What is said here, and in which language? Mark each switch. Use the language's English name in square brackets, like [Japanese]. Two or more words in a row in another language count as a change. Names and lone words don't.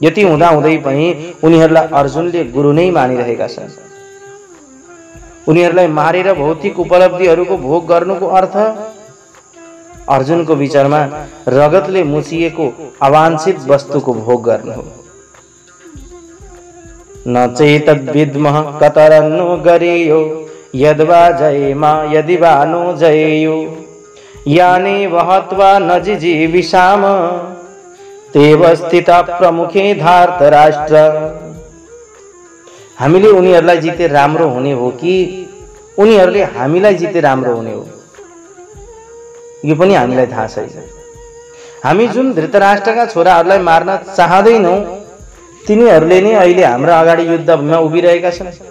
[Nepali] यति हुँदाहुँदै पनि उनीहरूलाई अर्जुनले गुरु नै मानिरहेका छन्। उनीहरूलाई मारेर भौतिक उपलब्धिहरूको भोग गर्नुको अर्थ अर्जुनको विचारमा रगतले मुछिएको अवांछित वस्तुको भोग गर्नु हो। [Sanskrit] न चेतद्विद्मः कतरन्नो गरेयो यद्वा जयेमा यदि वा नो जयेयो याने वहत्वा न जिजीविषाम तेव स्थिता प्रमुखे धार्तराष्ट्र। [Nepali] हामीले उनीहरूलाई जिते राम्रो हुने हो कि उनीहरूले हामीलाई जिते राम्रो हुने हो, यो पनि हामीलाई थाहा छैन। हामी जुन धृतराष्ट्रका छोराहरूलाई मार्न चाहदैनौं तिनीहरूले नै अहिले हाम्रो अगाडि युद्धमा उभिरहेका छन्।